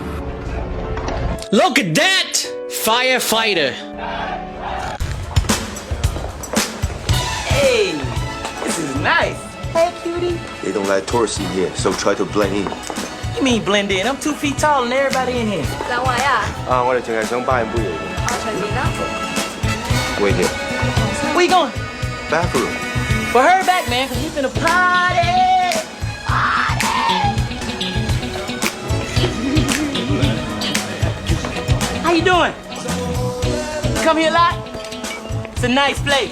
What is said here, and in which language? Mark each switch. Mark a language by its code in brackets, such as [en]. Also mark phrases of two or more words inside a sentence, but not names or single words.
[en] Look at that! Firefighter. Hey, this is nice. Hey, cutie. They don't like tourists in here, so try to blend in. You mean blend in? I'm 2 feet taller than everybody in here. [yue] 兩位啊，我哋淨係想包飲杯嘢。隨便啦。 [en] Wait here. Where you going? Bathroom. Well, hurry back, man, because we finna party. How you doing? You come here a lot? It's a nice place.